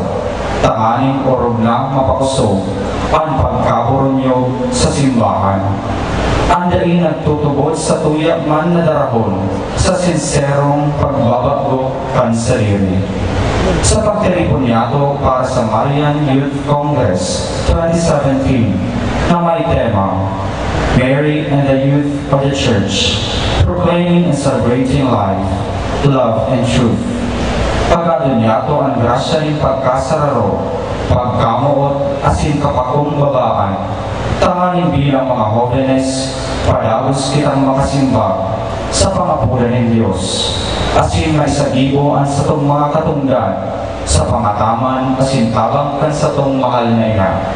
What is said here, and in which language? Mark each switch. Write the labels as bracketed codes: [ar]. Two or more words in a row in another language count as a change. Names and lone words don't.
[bik] Tanganing orog na mapakusog ang pagkaburonyo sa simbahan. Andain nagtutubod sa tuya man na darahon sa sinserong pagbabago kan sarili. Sa pagtiripon niyato para sa Marian Youth Congress 2017 na may tema Mary and the Youth of the Church, Proclaiming and Celebrating Life, Love and Truth. Pagkado niyato ang grasya ng pagkasararo, pagkamuot asin kapakong babaan. Tanganin bilang mga jóvenes, padagos kitang makasimbag sa pangapulan ng Diyos. Asin may sagibo ang sa tong mga katungdan sa pangataman asin tabang kan sa tong mahal na ina.